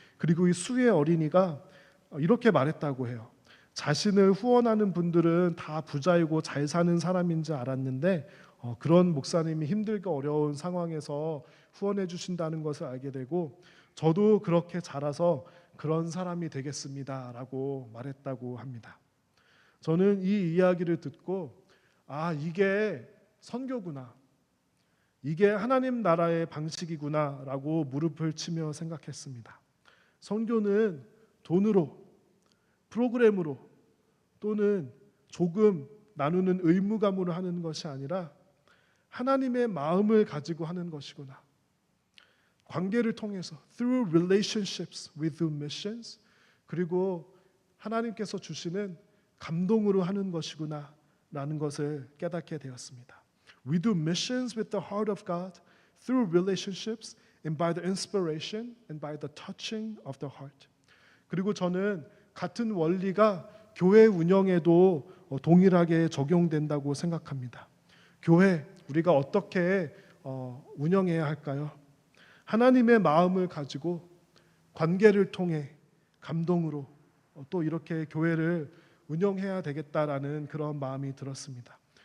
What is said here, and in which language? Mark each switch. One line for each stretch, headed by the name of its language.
Korean: 그리고 이 수의 어린이가 이렇게 말했다고 해요. 자신을 후원하는 분들은 다 부자이고 잘 사는 사람인 줄 알았는데 그런 목사님이 힘들고 어려운 상황에서 후원해 주신다는 것을 알게 되고 저도 그렇게 자라서 그런 사람이 되겠습니다라고 말했다고 합니다. 저는 이 이야기를 듣고 이게 선교구나, 이게 하나님 나라의 방식이구나라고 무릎을 치며 생각했습니다. 선교는 돈으로, 프로그램으로 또는 조금 나누는 의무감으로 하는 것이 아니라 하나님의 마음을 가지고 하는 것이구나. 관계를 통해서
English: through relationships with missions
Korean: 그리고 하나님께서 주시는 감동으로 하는 것이구나 라는 것을 깨닫게 되었습니다.
English: We do missions with the heart of God through relationships and by the inspiration and by the touching of the heart.
Korean: 그리고 저는 같은 원리가 교회 운영에도 동일하게 적용된다고 생각합니다. 교회 우리가 어떻게 운영해야 할까요? 하나님의 마음을 가지고 관계를 통해 감동으로 또 이렇게 교회를 운영해야 되겠다라는 그런 마음이 들었습니다.